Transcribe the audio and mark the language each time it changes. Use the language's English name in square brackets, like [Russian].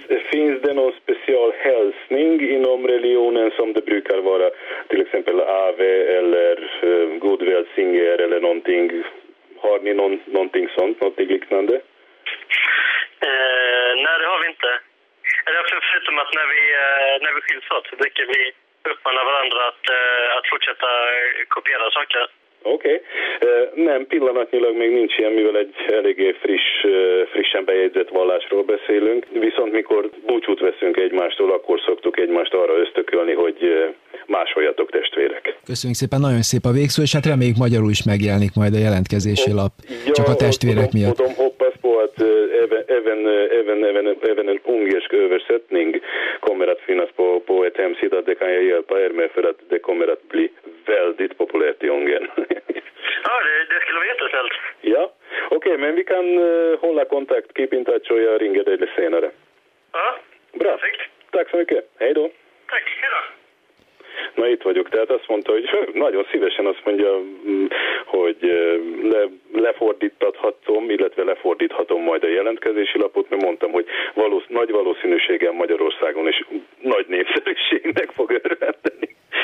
[Swedish] Finns det någon speciell hälsning inom religionen som det brukar vara, till exempel Ave eller God välsignelse eller någonting? Har ni någonting sånt, någonting liknande? Nej, det har vi inte. Eller förutom att när vi skiljs åt så brukar vi uppmana varandra att fortsätta kopiera saker. Okej. Okay. [Hungarian] Nem, pillanatnyilag még nincs ilyen, mivel egy eléggé frissen bejegyzett vallásról beszélünk. Viszont mikor búcsút veszünk egymástól, akkor szoktuk egymást arra ösztökölni, hogy másoljatok, testvérek. Köszönjük szépen, nagyon szép a végszó, és hát reméljük magyarul is megjelenik majd a jelentkezési lap. Ja, csak a testvérek miatt. Tudom, hoppaszpohat, [Swedish] even en ungersk översetning kommer att finnas på ett hemsida, det kan jag hjälpa er med, för att det kommer att bli väldigt populärt i Ungern. Ja, det skulle vara jättesnällt. Ja, okej, okay, men vi kan hålla kontakt. [English] Keep in touch, [Swedish] och jag ringer dig senare. Ja, bra. Perfekt. Tack så mycket. Hej då. Tack, hej då. [Hungarian] Na itt vagyok, tehát azt mondta, hogy nagyon szívesen azt mondja, hogy lefordíthatom, illetve lefordíthatom majd a jelentkezési lapot, mert mondtam, hogy nagy valószínűséggel Magyarországon is nagy népszerűségnek fog örvendeni.